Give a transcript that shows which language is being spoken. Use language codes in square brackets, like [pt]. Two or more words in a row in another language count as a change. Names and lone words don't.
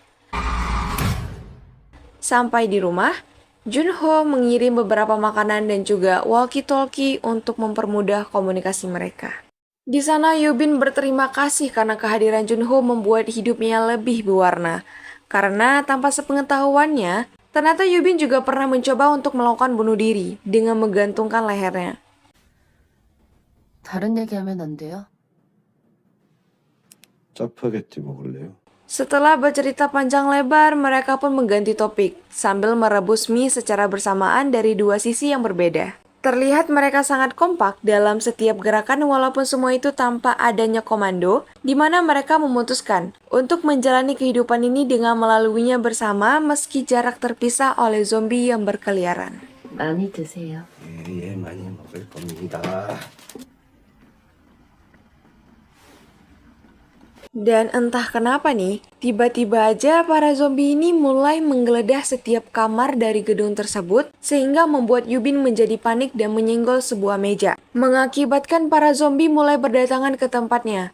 [id] Sampai di rumah, Junho mengirim beberapa makanan dan juga walkie-talkie untuk mempermudah komunikasi mereka. Di sana Yubin berterima kasih karena kehadiran Junho membuat hidupnya lebih berwarna. Karena tanpa sepengetahuannya, ternyata Yubin juga pernah mencoba untuk melakukan bunuh diri dengan menggantungkan lehernya. [ko] 다른 얘기하면 안 돼요? 짜파게티 먹을래요? [id] Setelah bercerita panjang lebar, mereka pun mengganti topik sambil merebus mie secara bersamaan dari dua sisi yang berbeda. Terlihat mereka sangat kompak dalam setiap gerakan walaupun semua itu tanpa adanya komando, di mana mereka memutuskan untuk menjalani kehidupan ini dengan melaluinya bersama meski jarak terpisah oleh zombie yang berkeliaran. [ko] 많이 드세요. 예, 많이 먹을 겁니다. [id] Dan entah kenapa nih, tiba-tiba aja para zombie ini mulai menggeledah setiap kamar dari gedung tersebut sehingga membuat Yubin menjadi panik dan menyenggol sebuah meja, mengakibatkan para zombie mulai berdatangan ke tempatnya.